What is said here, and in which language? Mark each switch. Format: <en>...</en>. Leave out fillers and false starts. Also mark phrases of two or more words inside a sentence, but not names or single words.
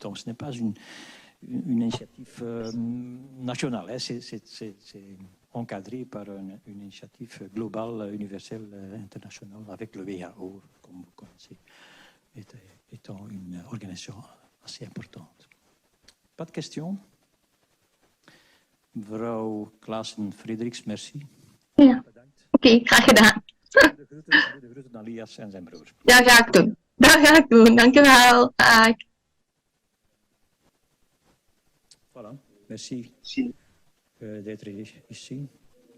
<fr>Donc, ce n'est pas une initiative nationale, hein. C'est encadré par une initiative globale, universelle, internationale, avec le WHO, comme vous connaissez, étant une organisation assez importante. Pas de questions?</fr> <nl>Mevrouw Klaassen-Frederiks, merci. Ja, oké, graag gedaan. De groeten aan Lias en zijn broer. Dat ga ik doen. Dat ga ik doen. Dank u wel. Dag.</nl> <fr>Voilà, merci d'être ici.</fr>